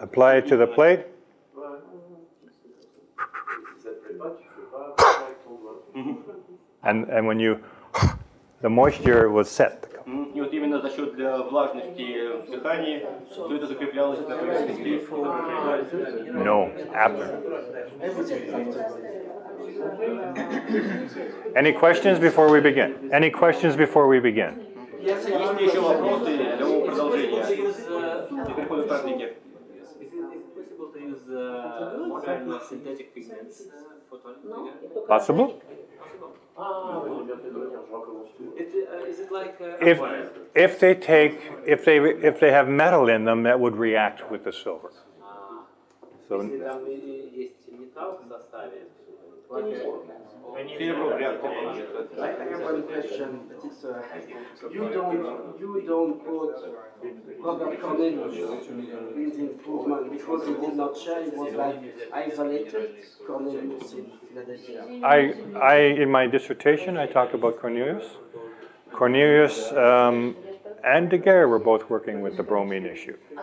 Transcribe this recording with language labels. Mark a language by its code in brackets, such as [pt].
[en] apply it to the plate, and when you, the moisture was set. [ru] И вот именно за счет влажности в дыхании все это закреплялось на поверхности изображения. [en] No, after. Any questions before we begin? Any questions before we begin? [ru] Есть ли еще вопросы для продолжения? Для перехода к практике. [en] Possible to use modern synthetic pigments for toning? Possible? Is it like If they have metal in them, that would react with the silver. So [ru] если там есть металл в составе? Серебро вряд ли получится. [en] I have one question, but it's you don't put Robert Cornelius in the improvement because he did not share. It was like isolated Cornelius in Philadelphia. in my dissertation, I talk about Cornelius. Cornelius and Daguerre were both working with the bromine issue.